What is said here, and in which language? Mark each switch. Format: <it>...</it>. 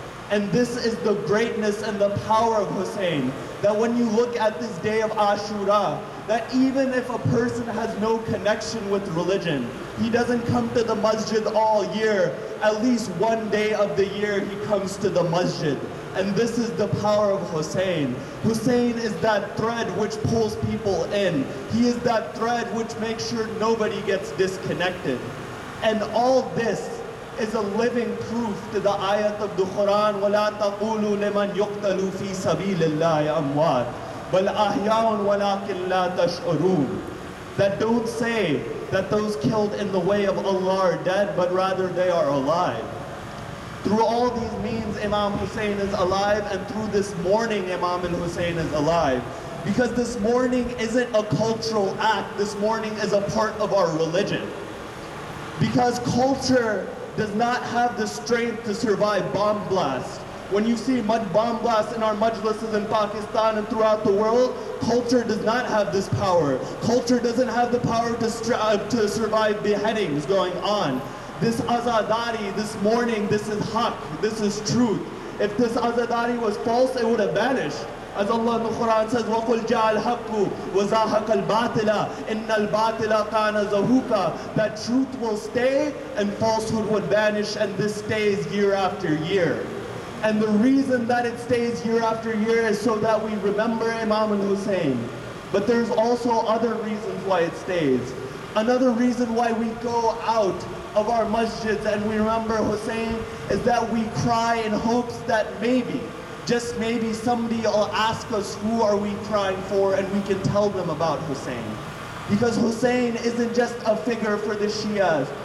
<en>And this is the greatness and the power of Hussein, that when you look at this day of Ashura, that even if a person has no connection with religion, he doesn't come to the masjid all year, at least one day of the year he comes to the masjid. And this is the power of Hussein. Hussein is that thread which pulls people in. He is that thread which makes sure nobody gets disconnected. And all this is a living proof to the ayat of the Quran,</en> <ar>وَلَا تَقُولُوا لِمَنْ يُقْتَلُ فِي سَبِيلِ اللَّهِ أَمْوَاتٍ بَلْ أَحْيَاءٌ وَلَكِنْ لَا تَشْعُرُونَ.</ar> <en>That don't say that those killed in the way of Allah are dead, but rather they are alive. Through all these means, Imam Hussein is alive, and through this mourning, Imam al-Hussein is alive. Because this mourning isn't a cultural act, this mourning is a part of our religion. Because culture does not have the strength to survive bomb blasts. When you see bomb blasts in our majlises in Pakistan and throughout the world, culture does not have this power. Culture doesn't have the power to survive beheadings going on. This azadari, this mourning, this is haqq, this is truth. If this azadari was false, it would have vanished. As Allah in the Quran says,</en> <ar>وَقُلْ جَاءَ الْحَقُّ وَزَاهَقَ الْبَاطِلَ إِنَّ الْبَاطِلَ كَانَ زَهُوقًا.</ar> <en>That truth will stay and falsehood would vanish, and this stays year after year. And the reason that it stays year after year is so that we remember Imam al-Hussein. But there's also other reasons why it stays. Another reason why we go out of our masjids and we remember Hussein is that we cry in hopes that maybe, just maybe, somebody will ask us who are we crying for, and we can tell them about Hussein. Because Hussein isn't just a figure for the Shias.</en>